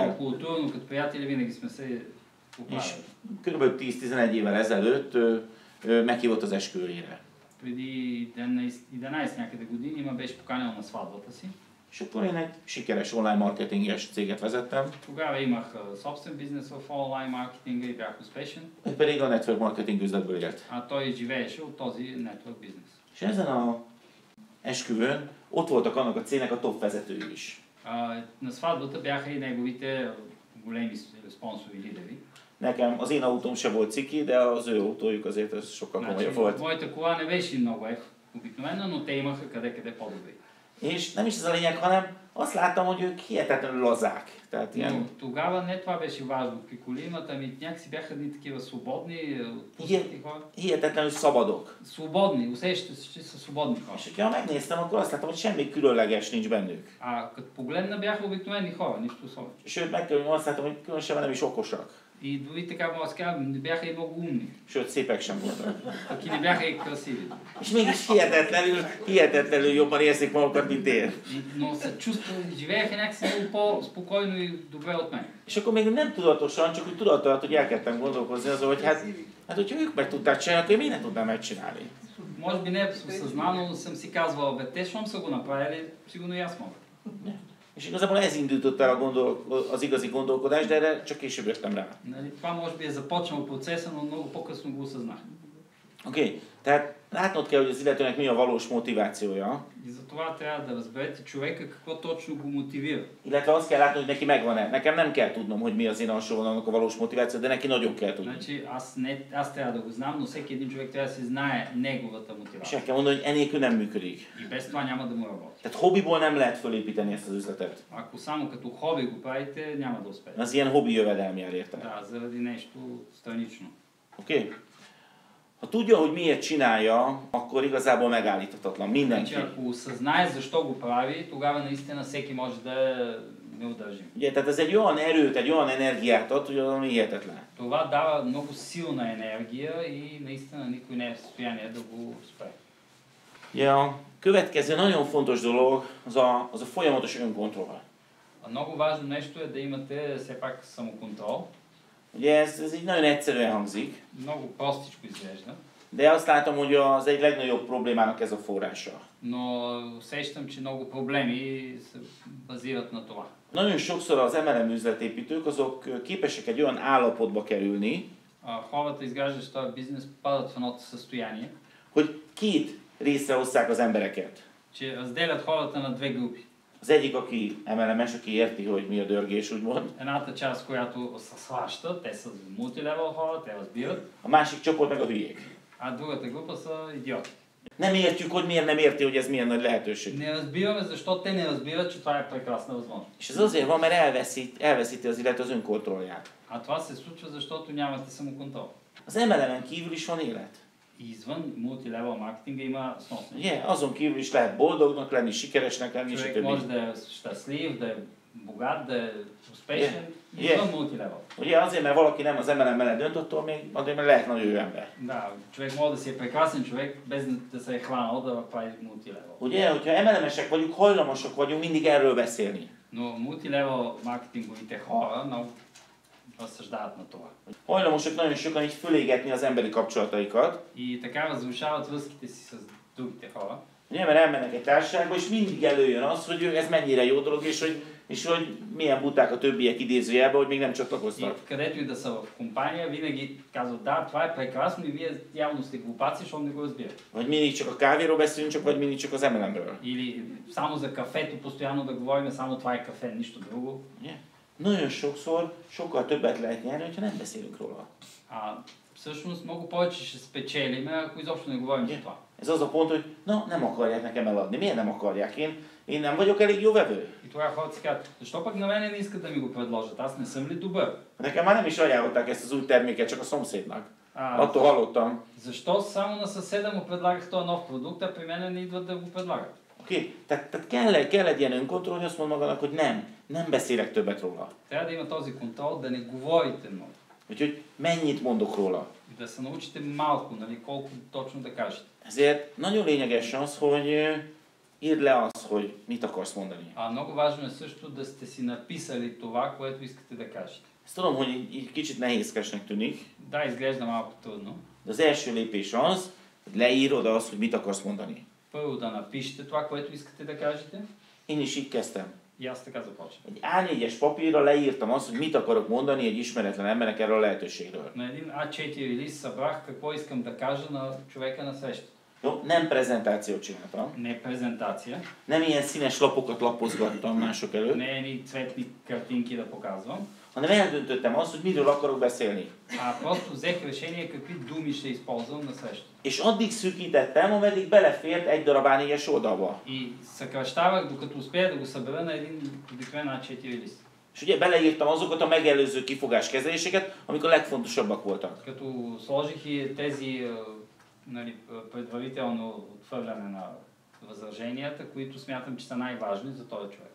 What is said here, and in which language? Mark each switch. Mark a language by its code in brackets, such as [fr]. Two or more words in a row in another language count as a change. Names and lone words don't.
[bg] много културно, като приятели винаги сме се [hu] És [bg] оправили. [hu] kb. 10-11 évvel ezelőtt meghívott az esküvőjére. [bg] Преди 11 някъде години ме беше поканил на сватбата си. [hu] És akkor én egy sikeres online marketinges céget vezettem, [bg] Тогава имах собствен бизнес в онлайн маркетинга и бях успешен, [hu] ő pedig a [en] network marketing [hu] üzletből élt. [bg] а той живееше от този network бизнес. [hu] És ezen a esküvőn ott voltak annak a cégnek a top vezetői is. [bg] На сватбата бяха и неговите големи спонсори и лидери. [hu] Nekem az én autóm se volt ciki, de az ő autójuk azért ez sokkal komolyabb volt. [bg] Моята кола не беше много обикновена, но те имаха къде по-добри. [hu] És nem is ez a lényeg, hanem azt láttam, hogy ők hihetetlenül lazák. Tehát [bg] Но [hu] ilyen [bg] тогава не това беше важно при колимата, ами някакси бяха едни такива свободни, отпуснати хора. [hu] hihetetlenül szabadok. [bg] Свободни, усещате се, че са свободни хора. [hu] És hogyha megnéztem, akkor azt láttam, hogy semmi különleges nincs bennük. [bg] А като погледна бяха обикновени хора, нищо особено. [hu] Sőt, azt láttam, hogy különösebben nem is okosak. [bg] И дори така мога да кажа, не бяха и много умни. [hu] Sőt, szépek sem voltak. [bg] Пък и не бяха и красиви. [hu] És mégis hihetetlenül jobban érzik magukat, mint én. [bg] Но се чувствали, живееха някакси много по-спокойно и добре от мен. [hu] És akkor még nem tudatosan, csak úgy tudattalat, hogy elkezdtem gondolkozni azon, hogy hát hogyha ők meg tudták csinálni, akkor én miért nem tudnám megcsinálni? [bg] Може би не е съзнано, но съм си казвал, бе, те, щом са го направили, сигурно и аз мога. [hu] És igazából ez indított el az igazi gondolkodást, de erre csak később jöttem rá. [bg] Нали, това може би е започнал процеса, но много по-късно го осъзнах. [hu] Oké, tehát látnod kell, hogy az illetőnek mi a valós motivációja. [bg] И затова трябва да разберете човека какво точно го мотивира. [hu] Illetve azt kell látni, hogy neki megvan-e. Nekem nem kell tudnom, hogy mi az én alsó vonalnak a valós motiváció, de neki nagyon kell tudni. [bg] Значи, аз трябва да го знам, но всеки един човек трябва да си знае неговата [hu] És [bg] мотивация. [hu] el kell mondani, hogy enélkül nem működik. [bg] И без това няма да му работи. [hu] Tehát hobbiból nem lehet fölépíteni ezt az üzletet. [bg] Ако само като хоби го правите, няма да успеете. [hu] Az ilyen hobbi jövedelem jár érte. [bg] Да, заради нещо странично. [hu] Oké? Ha tudja, hogy miért csinálja, akkor igazából megállíthatatlan. Mindenki. [bg] Значи, ако осъзнае защо го прави, тогава наистина всеки може да е неудържим. [hu] Ugye, tehát ez egy olyan erőt, egy olyan energiát ad, hogy az hihetetlen. [bg] Това дава много силна енергия и наистина никой не е в състояние да го спре. [hu] Ugye, a következő nagyon fontos dolog az a folyamatos önkontroll. [bg] Много важно нещо е да имате все пак самоконтрол. [hu] Ugye ez így nagyon egyszerűen hangzik, [bg] Много простичко изглежда, [hu] de azt látom, hogy az egy legnagyobb problémának ez a forrása. [bg] но усещам, че много проблеми се базират на това. [hu] Nagyon sokszor az MLM üzletépítők azok képesek egy olyan állapotba kerülni, [bg] Хората, изграждащи този бизнес, падат в едното състояние, [hu] hogy két részre osszák az embereket. [bg] че разделят хората на две групи. [hu] Az egyik, aki MLM-es, aki érti, hogy mi a dörgés, úgymond. [bg] Едната част, която се схваща, те са мултилевел хора, те разбират, [hu] A másik csoport meg a hülyék. [bg] а другата група са идиоти. [hu] Nem értjük, hogy miért nem érti, hogy ez milyen nagy lehetőség. [bg] Не разбираме защо те не разбират, че това е прекрасна възможност. [hu] És ez azért van, mert elveszíti az illető az önkontrollját. [bg] А това се случва, защото нямате самоконтрол. [hu] Az MLM-en kívül is van élet. [bg] И извън мултилевел маркетинга има сносно. [hu] Ugye, azon kívül is lehet boldognak lenni, sikeresnek lenni, [bg] Човек може [hu] stb. [bg] да е щастлив, да е богат, да е успешен, [en] Yeah. [bg] извън мултилевел. [hu] Ugye azért, mert valaki nem az MLM mellett dönt, attól még azért, mert lehet nagy ő ember. [bg] Да, човек може да си е прекрасен човек, без да се е хванал да прави мултилевел. [hu] Ugye, hogyha MLM-esek vagyunk, hajlamosak vagyunk mindig erről beszélni. [bg] Но мултилевел маркетинговите хора много разсъждават на това. [hu] Hajlamosak nagyon sokan így fölégetni az emberi kapcsolataikat. [bg] И така разрушават връзките си с другите хора. [hu] Ugye, mert elmennek egy társaságba, és mindig előjön az, hogy ez mennyire jó dolog, és hogy milyen buták a többiek idézőjelben, hogy még nem [bg] И [hu] csatlakoztak. [bg] където и да са в компания, винаги казват, да, това е прекрасно и вие явно сте глупаци, защото не го разбирате. [hu] Vagy mindig csak a kávéról beszélünk, csak vagy mindig csak az MLM-ről. [bg] Или само за кафето постоянно да говорим, само това е кафе, нищо друго. [hu] Ugye? Nagyon sokszor sokkal többet lehet nyerni, hogyha nem beszélünk róla. [bg] Всъщност много повече ще спечелим, ако изобщо не говорим за това. [hu] Ez az a pont, hogy nem akarják nekem eladni. Miért nem akarják? Én nem vagyok elég jó vevő. [bg] И тогава хората си казват, защо пък на мене не искат да ми го предложат? Аз не съм ли добър? [hu] Nekem már nem is ajánlották ezt az új terméket, csak a szomszédnak. [bg] А, [hu] Attól hallottam. [bg] защо само на съседа му предлагах този нов продукт, а при мен не идват да го предлагат? [hu] Oké? Tehát kell egy ilyen önkontroll, hogy azt mond magának, hogy nem beszélek többet róla. [bg] Трябва да има този контрол, да не говорите много. [hu] Úgyhogy mennyit mondok róla. [bg] Да се научите малко, нали, колко точно да кажете. [hu] Ezért nagyon lényeges az, hogy írd le azt, hogy mit akarsz mondani. [bg] Много важно е също да сте си написали това, което искате да кажете. [hu] Ezt tudom, hogy így kicsit nehézkesnek tűnik, [bg] Да, изглежда малко трудно. [hu] de az első lépés az, hogy leírod azt, hogy mit akarsz mondani. [bg] Първо да напишете това, което искате да кажете. [hu] Én is így kezdtem. [bg] И аз така започвам. [hu] Egy A4-es papírra leírtam azt, hogy mit akarok mondani egy ismeretlen embernek erről a lehetőségről. [bg] На един А4 лист събрах какво искам да кажа на човека на срещата. [hu] Jó, nem prezentációt csináltam. [bg] Не презентация, [hu] Nem ilyen színes lapokat lapozgattam mások előtt, [bg] не едни цветни картинки да показвам, [hu] hanem eldöntöttem azt, hogy miről akarok beszélni. [bg] просто взех решение какви думи ще използвам на срещата. [hu] És addig szűkítettem, ameddig belefért egy darab A4-es oldalba. [bg] И съкращавах, докато успея да го събера на един обикновен А4 лист. [hu] És ugye beleírtam azokat a megelőző kifogáskezeléseket, amik a legfontosabbak voltak. [bg] Като сложих и тези нали, предварително отхвърляне на възраженията, които смятам, че са най-важни за този човек.